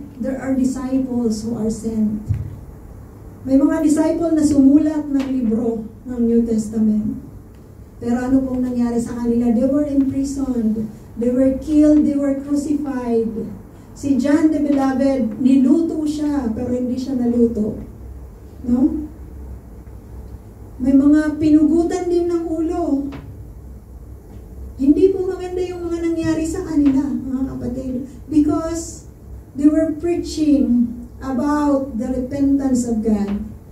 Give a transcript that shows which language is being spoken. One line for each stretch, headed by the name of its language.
English: There are disciples who are sent.
Filipino: May mga disciple na sumulat ng libro ng New Testament. Pero ano pong nangyari sa kanila?
English: They were imprisoned. They were killed. They were crucified.
Filipino: Si John the Beloved, niluto siya, pero hindi siya naluto. No? May mga pinugutan din ng ulo. Hindi po maganda yung mga nangyari sa kanila, mga kapatid.
English: Because they were preaching about the repentance of God.